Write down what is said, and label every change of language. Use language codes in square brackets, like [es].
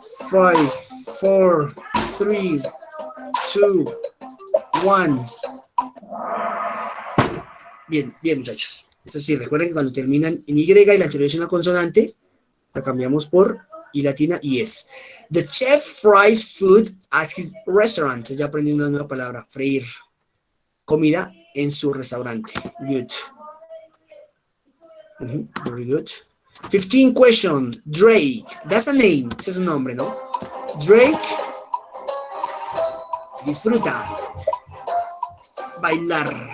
[es] 5, 4, 3, 2, 1. Bien, muchachos. Es decir, recuerden que cuando terminan en Y y la anterior es una consonante, la cambiamos por I latina y es. [en] The chef fries food at his restaurant. [es] Ya aprendí una nueva palabra, freír comida en su restaurante. [en] Good. Very good. 15 question. Drake. That's a name. [es] Ese es un nombre, ¿no? Drake disfruta. Bailar.